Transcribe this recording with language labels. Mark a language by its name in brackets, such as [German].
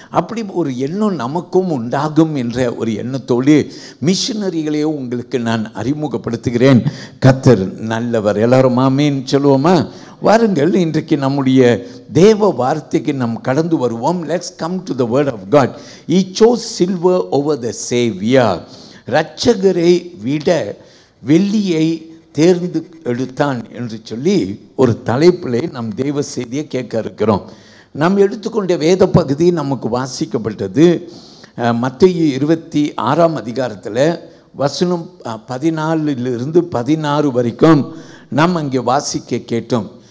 [Tamil] அப்படி ஒரு எண்ணம் நமக்கும் உண்டாகும் என்ற ஒரு எண்ணத்தோடு மிஷனரிகளையோ உங்களுக்கு நான் அறிமுகப்படுத்துகிறேன். கர்த்தர் நல்லவர். எல்லாரும் ஆமென் சொல்லுவோமா? வாருங்கள், இன்றைக்கு நம்முடைய தேவ வார்த்தைக்கு நாம் கடந்து வருவோம். [English] Let's come to the word of God. He chose silver over the Savior. [Tamil] இரட்சகரை விட வெள்ளியை தேர்ந்து எடுத்தான் என்று சொல்லி ஒரு தலைப்பிலே நம் தேவ செய்தியை கேட்க இருக்கிறோம். நாம் எடுத்துக்கொண்ட வேத பகுதி நமக்கு வாசிக்கப்பட்டது மத்தேயு 26ஆம் அதிகாரத்தில் வசனம் 14 16 வரைக்கும் நாம் அங்கே வாசிக்க கேட்டோம்.